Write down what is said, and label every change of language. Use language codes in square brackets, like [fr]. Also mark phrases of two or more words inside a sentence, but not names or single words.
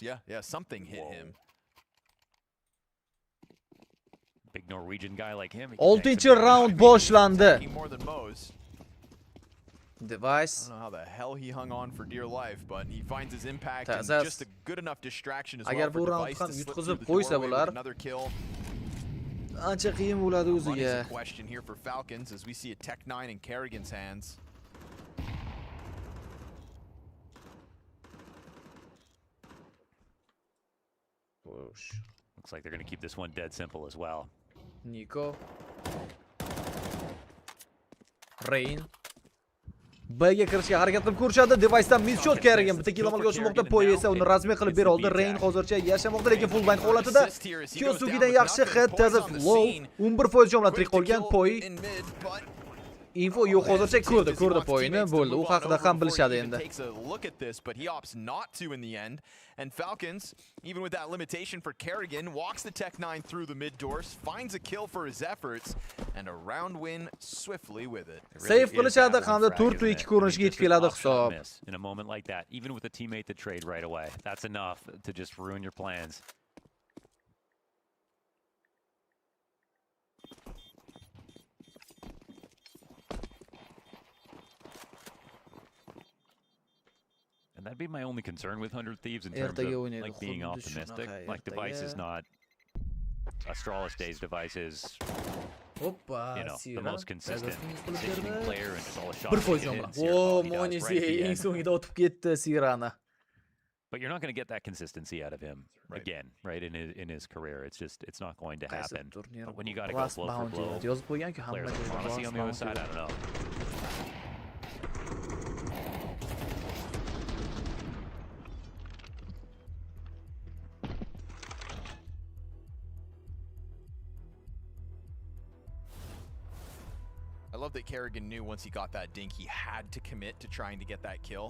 [en] Yeah, something hit him. Big Norwegian guy like him. [uz] 6-chi round boshlandi. Device. [en] I don't know how the hell he hung on for dear life, but he finds his impact and just a good enough distraction as well. [uz] Agar bu round ham yutqizib qo'ysa bular, ancha qiyin bo'ladi o'ziga. [en] Question here for Falcons as we see a Tech 9 in Kerrigan's hands. Looks like they're going to keep this one dead simple as well. Nico. Rain. [uz] B'ga kirishga harakat qilib ko'rishadi. Device'dan miss-shot Kerrigan bitta kill amalga oshirmoqda. Poy esa uni rasmiy qilib bera oldi. Rain hozircha yashamoqda, lekin [en] full blind [uz] holatida. Kyosuke'dan yaxshi hit, tezda low. 11% jon bilan tirik qolgan Poy. Info yo'q hozircha ko'rdi Poyni, bo'ldi. U haqida ham bilishadi endi. [en] And Falcons, even with that limitation for Kerrigan, walks the Tech 9 through the mid doors, finds a kill for his efforts, and a round win swiftly with it. [uz] Save qilishadi hamda 4-2 ko'rinishga yetib keladi hisob. [en] In a moment like that, even with a teammate to trade right away, that's enough to just ruin your plans. And that'd be my only concern with 100 Thieves in terms of like being optimistic. Like Device is not Astralis Days Device is, you know, the most consistent positioning player and just all the shots he hits. [uz] Oh, Monesy eng so'ngida o'tib ketdi Sirani. [en] But you're not going to get that consistency out of him again, right? In his career, it's not going to happen. But when you got to go blow for blow, players like Monesy on the other side, I don't know. I love that Kerrigan knew once he got that dink, he had to commit to trying to get that kill.